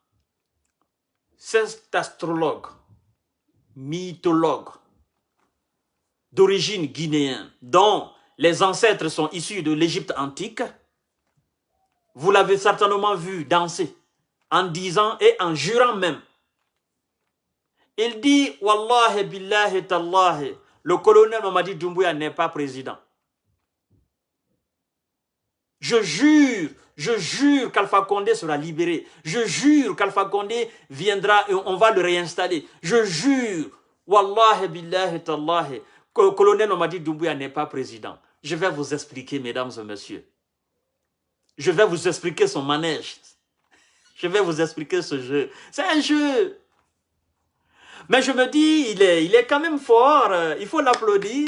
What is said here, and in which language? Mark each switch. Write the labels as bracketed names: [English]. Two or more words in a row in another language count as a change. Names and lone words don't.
[French] cet astrologue, mythologue, d'origine guinéenne, dont les ancêtres sont issus de l'Égypte antique, vous l'avez certainement vu danser en disant et en jurant même. Il dit, [Arabic] Wallahi billahi tallahi, [French] le colonel Mamadi Doumbouya n'est pas président. Je jure qu'Alpha Condé sera libéré. Je jure qu'Alpha Condé viendra et on va le réinstaller. Je jure, [Arabic] Wallahi billahi tallahi, [French] que le colonel Mamadi Doumbouya n'est pas président. Je vais vous expliquer, mesdames et messieurs. Je vais vous expliquer son manège. Je vais vous expliquer ce jeu. C'est un jeu. Mais je me dis, il est quand même fort. Il faut l'applaudir.